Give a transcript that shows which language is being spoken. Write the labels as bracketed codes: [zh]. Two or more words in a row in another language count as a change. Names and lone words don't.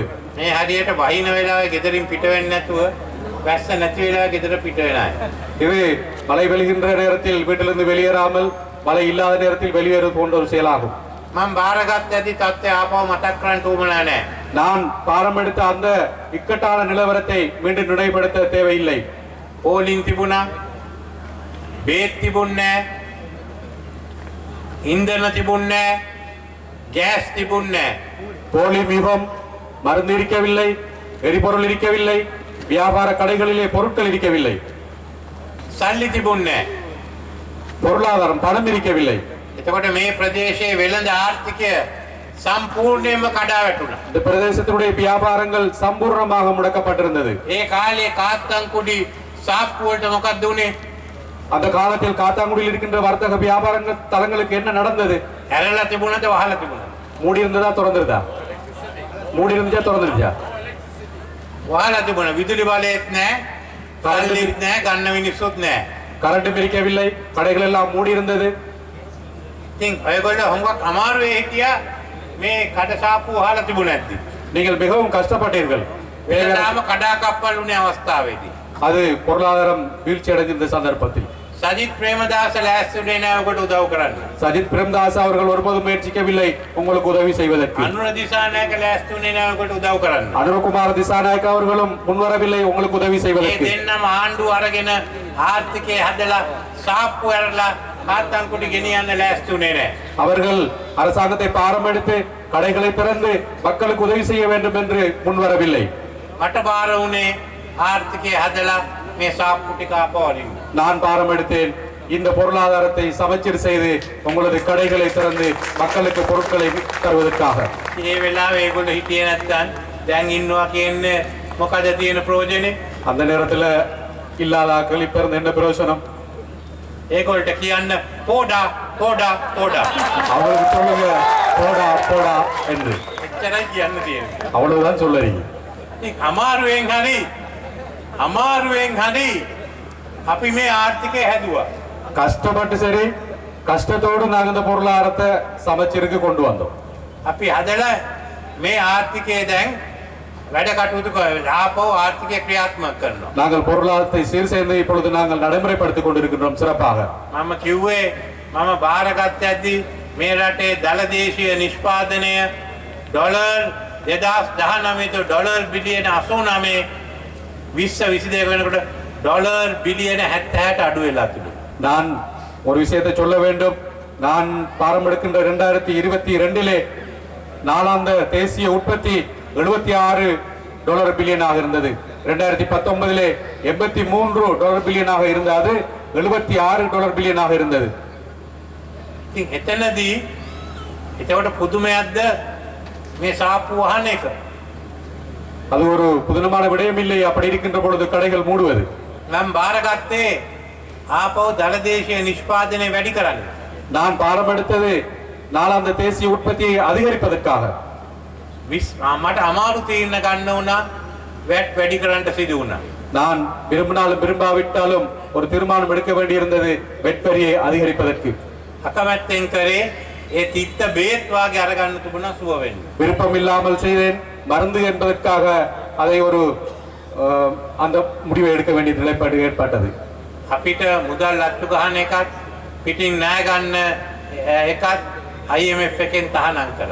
[si] මේ හරියට වහින වෙලාවේ ගෙදරින් පිට වෙන්නේ නැතුව වැස්ස නැති වෙලාවේ ගෙදර පිට වෙන අය. [ta] இது மழை பெய்கின்ற நேரத்தில் வீட்டிலிருந்து வெளியேறாமல் மழை இல்லாத நேரத்தில் வெளியேறுவது போன்ற ஒரு செயலாகும். [si] මම බාරගත් ඇති තත්ත්වය ආපහු මතක් කරන්න උවමනා නැහැ. [ta] நான் பாரம்பெடுத்த அந்த இக்கட்டான நிலவரத்தை மீண்டும் நினைவுபடுத்த தேவையில்லை. [si] ඕලින් තිබුණා, බේත් තිබුණේ නැහැ, ඉන්ධන තිබුණේ නැහැ, ගෑස් තිබුණේ නැහැ. [ta] போலி மியூகம், மருந்து இருக்கவில்லை, எரிபொருள் இருக்கவில்லை, வியாபார கடைகளிலே பொருட்கள் இருக்கவில்லை, [si] සල්ලි තිබුණේ නැහැ. [ta] பொருளாதாரம் பணம் இருக்கவில்லை. [si] එතකොට මේ ප්‍රදේශයේ වෙළඳ ආර්ථිකය සම්පූර්ණයෙන්ම කඩා වැටුණා. [ta] இந்த பிரதேசத்தினுடைய வியாபாரங்கள் சம்பூர்ணமாக முடக்கப்பட்டிருந்தது. [si] ඒ කාලේ කාත්තන්කුඩි සාප්පු වලට මොකක්ද උනේ? [ta] அந்த காலத்தில் காத்தாங்குடியில் இருக்கின்ற வர்த்தக வியாபாரங்கள் தலங்களுக்கு என்ன நடந்தது? [si] ඇරලා තිබුණද වහලා තිබුණද? [ta] மூடி இருந்ததா திறந்திருந்தா? மூடி இருந்துச்சா திறந்துருச்சா? [si] වහලා තිබුණා. විදුලි බලයත් නැහැ, සල්ලිත් නැහැ, ගන්න මිනිස්සුත් නැහැ. [ta] கரண்ட் பிரிக்கவில்லை, கடைகள் எல்லாம் மூடி இருந்தது. [si] ඉතින් ඔයගොල්ලෝ හුඟක් අමාරුවේ හිටියා මේ කඩ සාප්පු වහලා තිබුණ නැද්දි? [ta] நீங்கள் மிகவும் கஷ்டப்பட்டீர்கள். [si] වෙනදාම කඩා කප්පල් උනේ අවස්ථාවේදී. [ta] அது பொருளாதாரம் வீழ்ச்சி அடைந்த சந்தர்ப்பத்தில் [si] සජිත් ප්‍රේමදාස ලෑස්තිුනේ නැහැ ඔබට උදව් කරන්න. [ta] சஜித் பிரேமதாஸ் அவர்கள் ஒருபோதும் முயற்சிக்கவில்லை உங்களுக்கு உதவி செய்வதற்கு. [si] අනුර දිසානායක ලෑස්තිුනේ නැහැ ඔබට උදව් කරන්න. [ta] அனுரகுமார திசாநாயக்க அவர்களும் முன்வரவில்லை உங்களுக்கு உதவி [si] මේ [ta] செய்வதற்கு. [si] දෙන්නම ආණ්ඩුව අරගෙන ආර්ථිකය හදලා සාප්පු ඇරලා කාත්තන්කුඩි ගෙනියන්න ලෑස්තිුනේ නැහැ. [ta] அவர்கள் அரசாங்கத்தை பாரம்பெடுத்து கடைகளை திறந்து மக்களுக்கு உதவி செய்ய வேண்டும் என்று முன்வரவில்லை. [si] මට බාර වුණේ ආර්ථිකය හදලා මේ සාප්පු ටික අපවරින්න. [ta] நான் பாரம் எடுத்தேன் இந்த பொருளாதாரத்தை சமச்சீர் செய்து உங்களது கடைகளை திறந்து மக்களுக்கு பொருட்களை தருவதற்காக. [si] ඒ වෙලාවේ ඒගොල්ලෝ හිටියේ නැත්නම් දැන් ඉන්නවා කියන්නේ මොකද තියෙන ප්‍රයෝජනේ? [ta] அந்த நேரத்துல இல்லாதாக்கள் இப்ப இருந்து என்ன பிரயோஜனம்? [si] ඒගොල්ලට කියන්න පොඩා පොඩා පොඩා. [ta] அவங்களுக்கு சொல்லுங்க போடா போடா என்று. [si] එච්චරයි කියන්න තියෙන්නේ. [ta] அவ்வளவுதான் சொல்லுறீங்க. [si] ඉතින් අමාරුවෙන් හරි අපි මේ ආර්ථිකය හැදුවා. [ta] கஷ்டப்பட்டு சரி கஷ்டத்தோடு நாங்க இந்த பொருளாதாரத்தை சமச்சீருக்கு கொண்டு வந்தோம். [si] අපි හදලා මේ ආර්ථිකය දැන් වැඩ කටයුතු ආපහු ආර්ථිකය ක්‍රියාත්මක කරනවා. [ta] நாங்கள் பொருளாதாரத்தை சீர் செய்து இப்பொழுது நாங்கள் நடைமுறைப்படுத்திக் கொண்டிருக்கின்றோம் சிறப்பாக. [si] මම කිව්වේ මම බාරගත්තදී මේ රටේ දළ දේශීය නිෂ්පාදනය ඩොලර් 2019 ඩොලර් බිලියන 89 2022 වෙනකොට ඩොලර් බිලියන 76ට අඩු වෙලා තිබුණා. [ta] நான் ஒரு விஷயத்தை சொல்ல வேண்டும். நான் பாரம் எடுக்கின்ற 2022 நாளாந்த தேசிய உற்பத்தி $76 பில்லியனாக இருந்தது. 2019 $83 பில்லியனாக இருந்தது. $76 பில்லியனாக இருந்தது. [si] ඉතින් එතනදී එතකොට පුදුමයක්ද මේ සාප්පු වහන එක? [ta] அது ஒரு புதுனமான விடயம் இல்லை. அப்படி இருக்கின்ற பொழுது கடைகள் மூடுவது. [si] මම බාරගත්තේ ආපහු දළ දේශීය නිෂ්පාදනය වැඩි කරන්න. [ta] நான் பாரம் எடுத்தது நாளாந்த தேசிய உற்பத்தியை அதிகரிப்பதற்காக. [si] මට අමාරු තීරණ ගන්න වුණා වැට් වැඩි කරන්න සිදු වුණා. [ta] நான் விரும்பினாலும் விரும்பாவிட்டாலும் ஒரு தீர்மானம் எடுக்க வேண்டியிருந்தது வெட் வரியை அதிகரிப்பதற்கு. [si] අකමැත්තෙන් කරේ ඒ තිත්ත බේත් වාගේ අරගන්න තිබුණා සුව වෙන්න. [ta] விருப்பம் இல்லாமல் செய்தேன். மருந்து என்பதற்காக அதை ஒரு அந்த முடிவை எடுக்க வேண்டிய நிலைப்பாடு ஏற்பட்டது. [si] අපිට මුදල් අත්තු ගන්න එකත් පිටින් ණය ගන්න එකත් IMF එකෙන් තහනම් කළා.